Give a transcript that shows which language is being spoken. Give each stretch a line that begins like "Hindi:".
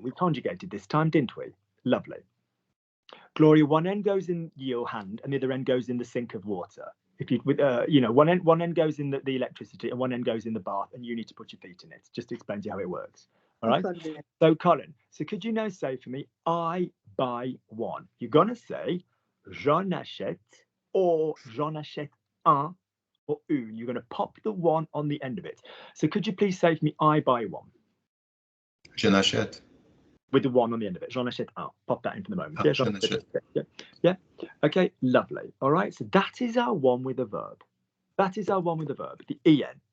English: We conjugated this time, didn't we? Lovely. Gloria, one end goes in your hand and the other end goes in the sink of water. If you, one end goes in the electricity and one end goes in the bath, and you need to put your feet in it. Just to explain to you how it works. All right. So, Colin, so could you now say for me, I buy one? You're gonna say j'en achète or
French: j'en achète un
English: or une. You're gonna pop the one on the end of it. So, could you please say for me, I buy one?
French: Je n'achète.
English: With the one on the end of it.
French: J'en achète un.
English: Pop that in for the moment.
French: Ah, j'en achète.
English: Yeah. Okay, lovely. All right, so that is our one with a verb. That is our one with a verb, the en.